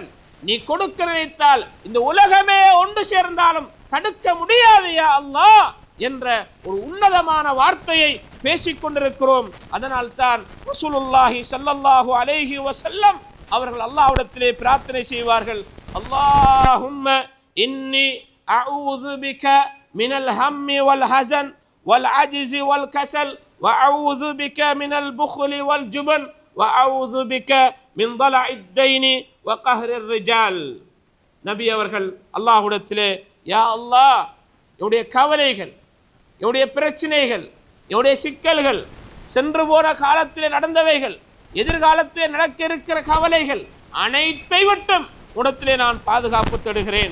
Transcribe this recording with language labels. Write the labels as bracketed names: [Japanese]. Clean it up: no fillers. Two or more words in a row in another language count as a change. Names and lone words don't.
[Tamil] நீ கொடுக்க நினைத்தால் இந்த உலகமே ஒன்று சேர்ந்தாலும் தடுக்க முடியாது [Arabic] يا الله [Tamil] என்ற ஒரு உன்னதமான வார்த்தையை பேசிக்கொண்டிருக்கிறோம். அதனால் தான் [Arabic] رسول الله صلى الله عليه وسلم [Tamil] அவர்கள் அல்லாஹ்விடத்திலே பிரார்த்தனை செய்வார்கள். [Arabic] اللهم إني أعوذ بك من الهم والحزن والعجز والكسل وأعوذ بك من البخل والجبن وأعوذ بك من ضلع الدين وقهر الرجال. [Tamil] நபி அவர்கள் அல்லாஹ்விடத்திலே, [Arabic] يا الله, [Tamil] என்னுடைய கவலைகள், என்னுடைய பிரச்சனைகள், என்னுடைய சிக்கல்கள், சென்று போன காலத்திலே நடந்தவைகள், எதிர்காலத்திலே நடக்க இருக்கிற கவலைகள் அனைத்தை விட்டும் உடத்திலே நான் பாதுகாப்பு தேடுகிறேன்.